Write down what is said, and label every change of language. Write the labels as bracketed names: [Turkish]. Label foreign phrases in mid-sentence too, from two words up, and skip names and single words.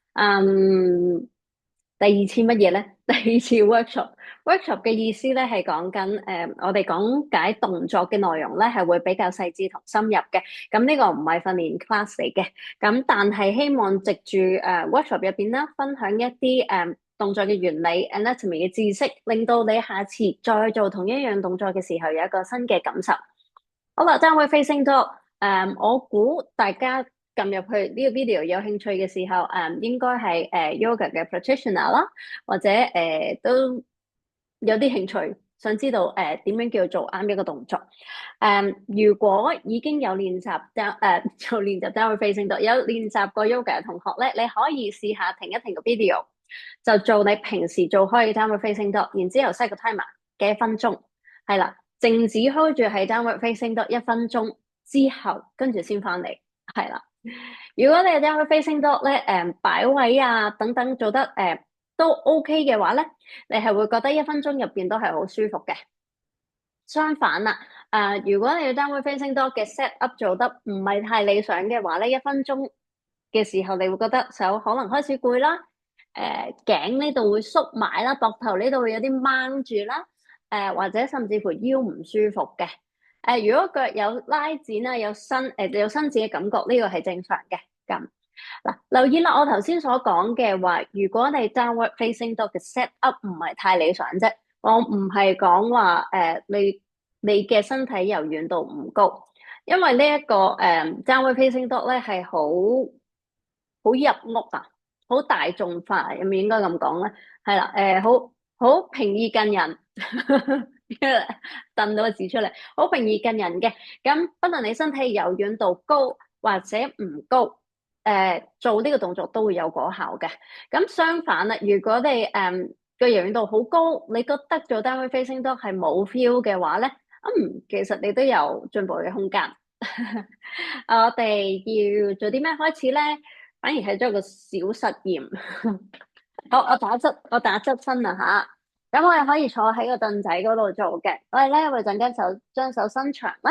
[Cantonese] 第二次乜嘢咧？第二次 workshop 嘅意思咧係講緊我哋講解動作嘅內容咧係會比較細緻同深入嘅。咁呢個唔係訓練 class 嚟嘅，咁但係希望藉住workshop 入邊啦，分享一啲動作嘅原理 anatomy 嘅知識，令到你下次再做同一樣動作嘅時候有一個新嘅感受。 [English] 好啦 ，downward facing dog， [Cantonese] 我估大家撳入去呢個 video 有興趣嘅時候，應該係yoga 嘅 practitioner 啦，或者都有啲興趣，想知道點樣叫做啱一個動作。如果已經有練習做練習 [English] downward facing dog， [Cantonese] 有練習過 yoga 嘅同學咧，你可以試下停一停個 video，就做你平時做開嘅 [English] downward facing dog， [Cantonese] 然之後 set 個 timer 嘅1分鐘，係啦。靜止開住係 [English] downward facing dog [Cantonese] 1分鐘之後，跟住先翻嚟，係啦。如果你係 [English] downward facing dog [Cantonese] 咧，擺位啊等等做得都 OK 嘅話咧，你係會覺得1分鐘入邊都係好舒服嘅。相反啦，如果你 [English] downward facing dog [Cantonese] 嘅 [English] set up [Cantonese] 做得唔係太理想嘅話咧，1分鐘嘅時候你會覺得手可能開始攰啦，頸呢度會縮埋啦，膊頭呢度會有啲掹住啦。或者甚至乎腰唔舒服嘅，如果腳有拉展啊，有伸展嘅感覺，呢個係正常嘅。咁嗱，留意啦，我頭先所講嘅話，如果你 [English] downward facing dog [Cantonese] 嘅 [English] set up [Cantonese] 唔係太理想啫，我唔係講話你嘅身體柔軟度唔高，因為呢一個 [English] downward facing dog [Cantonese] 咧係好入屋啊，好大眾化，係咪應該咁講咧？係啦，好平易近人。掟到個字出嚟，好平易近人嘅。咁不論你身體柔軟度高或者唔高，做呢個動作都會有果效嘅。咁相反啦，如果你個柔軟度好高，你覺得做 [English] downward facing dog [Cantonese] 係冇 feel 嘅話咧，其實你都有進步嘅空間。我哋要做啲咩開始咧？反而係做一個小實驗。好，我打側身啦吓。咁我哋可以坐喺個凳仔嗰度做嘅。我哋咧會陣間將手伸長啦。